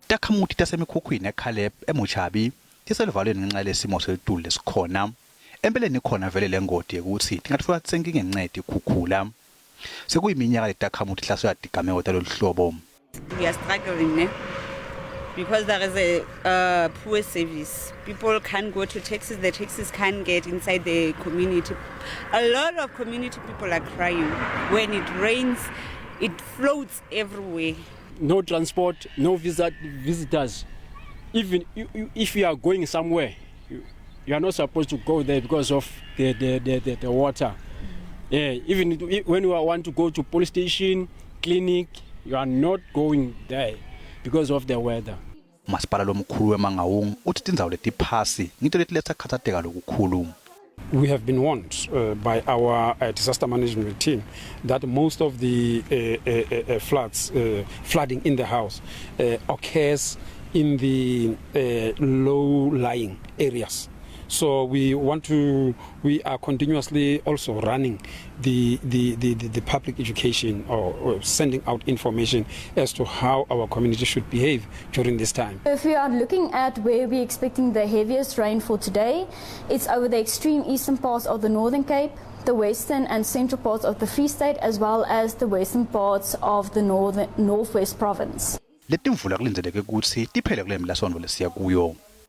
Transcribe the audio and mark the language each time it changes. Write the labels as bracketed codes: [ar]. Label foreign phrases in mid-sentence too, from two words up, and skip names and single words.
[ss] Takhamuthi tasemikhukhwini eKhaleb eMochabi tiselivalweni ngenxa lesimo selitulu lesikhona. Empeleni khona vele lengodi ukuthi tingatfola tsenkinga ngenxa yetikhukhula. Sekuyiminyaka letakhamuthi hlaselwa tigameko talolu hlobo. [en] We are struggling because there is a poor service. People can't go to taxis, the taxis can't get inside the community. A lot of community people are crying. When it rains, it floats everywhere. No transport, no visitors. Even if you are going somewhere, you are not supposed to go there because of the water. Even when you want to go to police station, clinic, you are not going there because of the weather. [ss] Kumasipala lomkhulu we-Mangaung uthi Tindzaba letiphasi ngito letiletsa khathateka lokukhulu. [en] We have been warned by our disaster management team that most of the flooding in the house occurs in the low-lying areas. So we are continuously also running the public education or sending out information as to how our community should behave during this time. If we are looking at where we're expecting the heaviest rain for today, it's over the extreme eastern parts of the Northern Cape, the western and central parts of the Free State, as well as the western parts of the northwest province. [ss] Letimvula kulindzeleke kutsi tiphele kule mlasondvo lesiya kuyo.